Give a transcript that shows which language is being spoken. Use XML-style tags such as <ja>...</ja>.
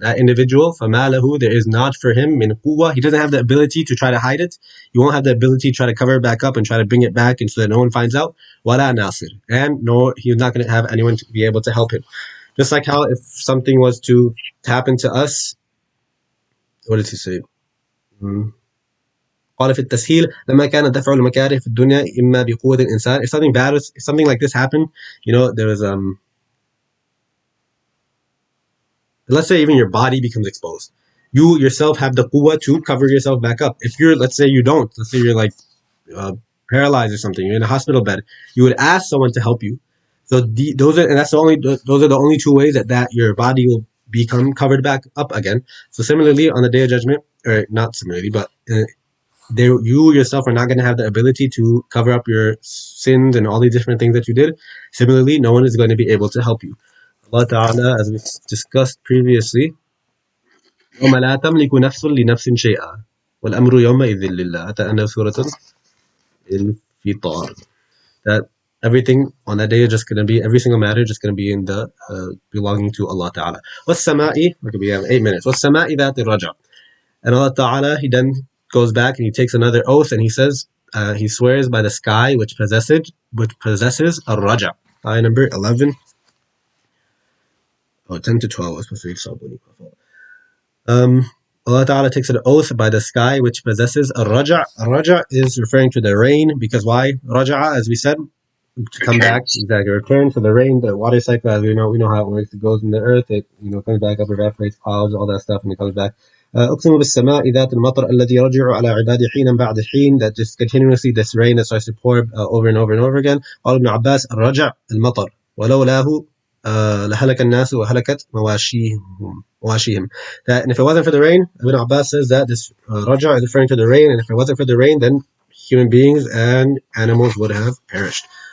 <en>That individual,</en> <ar>فَمَا لَهُ,</ar> <en>there is not for him min quwwah. He doesn't have the ability to try to hide it. He won't have the ability to try to cover it back up and try to bring it back and so that no one finds out.</en> <ar>وَلَا نَاصِرٍ.</ar> <en>And no, he's not going to have anyone to be able to help him. Just like how if something was to happen to us, what did he say?</en> <ar>قال في التسهيل لما كان دفع المكاره في الدنيا إما بقوة الإنسان.</ar> <en>If something bad, if something like this happened, there was let's say even your body becomes exposed. You yourself have the quwwah to cover yourself back up. If let's say you don't, let's say you're like paralyzed or something, you're in a hospital bed, you would ask someone to help you. So those are the only two ways that your body will become covered back up again. So similarly, on the Day of Judgment, or not similarly, but you yourself are not going to have the ability to cover up your sins and all these different things that you did. Similarly, no one is going to be able to help you. Allah Ta'ala, as we discussed previously,</en> <ar>يوم لا تملك نفس لنفس شيئا والأمر يومئذ لله. حتى أنه سورة الفطار.</ar> <en>That everything on that day is just going to be, every single matter just going to be in the belonging to Allah Ta'ala.</en> <ar>والسماء,</ar> <en>okay, we have 8 minutes.</en> <ar>والسماء ذات الرجع.</ar> <en>And Allah Ta'ala, he then goes back and he takes another oath and he says, he swears by the sky which possesses al-raja. Ayah number 11. 10 to 12. I was supposed to read Sabuni. Allah Ta'ala takes an oath by the sky which possesses al-raja. Al-raja is referring to the rain, because why? Raja'a, as we said, to come back, exactly, return to the rain, the water cycle, as we know how it works. It goes in the earth, it comes back up, evaporates clouds, all that stuff, and it comes back.</en> <ar>أقسم بالسماء ذات المطر الذي يرجع على عباده حينا بعد حين.</ar> <en>That just continuously, this rain that starts to pour over and over and over again.</en> <ar>قال ابن عباس الرجع المطر ولولاه لهلك الناس وهلكت مواشيهم.</ar> <en>That, and if it wasn't for the rain, Ibn Abbas says that this raja is referring to the rain, and if it wasn't for the rain, then human beings and animals would have perished.</en>